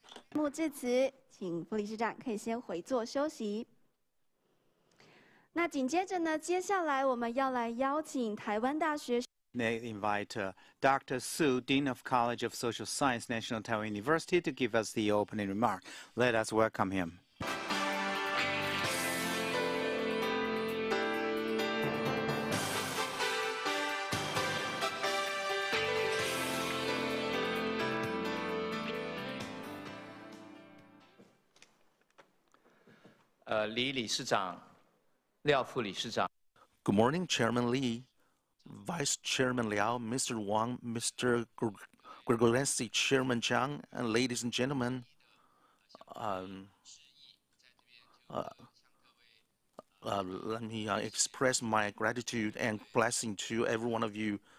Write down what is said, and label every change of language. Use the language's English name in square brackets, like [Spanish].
[Chinese] 节目至此，请副理事长可以先回座休息。那紧接着呢，接下来我们要来邀请台湾大学。 [English] They invite Dr. Su, Dean of College of Social Science, National Taiwan University, to give us the opening remark. Let us welcome him. [Chinese] Li 理事长、廖副理事长。 [English] Good morning, Chairman Li, Vice Chairman Liao, Mr. Wang, Mr. Gregorency, Chairman Zhang, and ladies and gentlemen. Let me express my gratitude and blessing to every one of you.